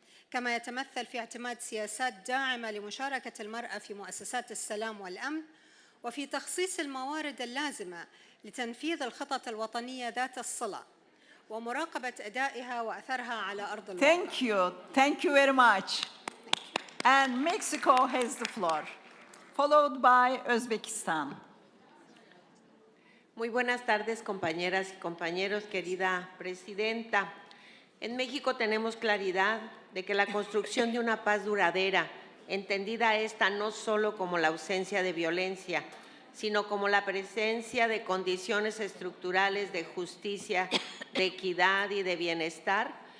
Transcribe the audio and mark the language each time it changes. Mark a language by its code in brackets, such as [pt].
[ar] كما يتمثل في اعتماد سياسات داعمة لمشاركة المرأة في مؤسسات السلام والأمن وفي تخصيص الموارد اللازمة لتنفيذ الخطط الوطنية ذات الصلة ومراقبة أدائها وأثرها على أرض الواقع. [en] Thank you very much. And Mexico has the floor, followed by Uzbekistan. [es] Muy buenas tardes, compañeras y compañeros, querida presidenta. En México tenemos claridad de que la construcción de una paz duradera, entendida esta no solo como la ausencia de violencia, sino como la presencia de condiciones estructurales de justicia, de equidad y de bienestar,